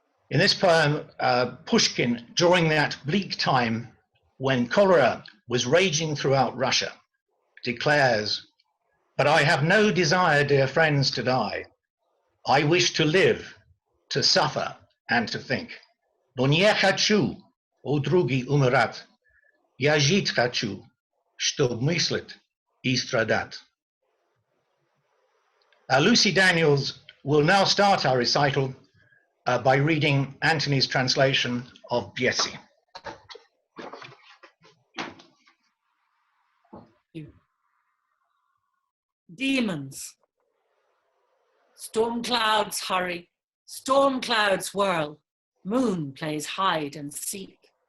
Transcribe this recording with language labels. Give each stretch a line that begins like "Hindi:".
English: In this poem, Pushkin, during that bleak time when cholera was raging throughout Russia, declares, "But I have no desire, dear friends, to die. I wish to live, to suffer, and to think.
Russian: Но не хочу, о други, умирать. Я жить хочу, чтоб мыслить и страдать."
English: Lucy Daniels will now start our recital by reading Antony's translation of Biesi. you. Demons. Storm clouds hurry, storm clouds whirl, moon plays hide and seek.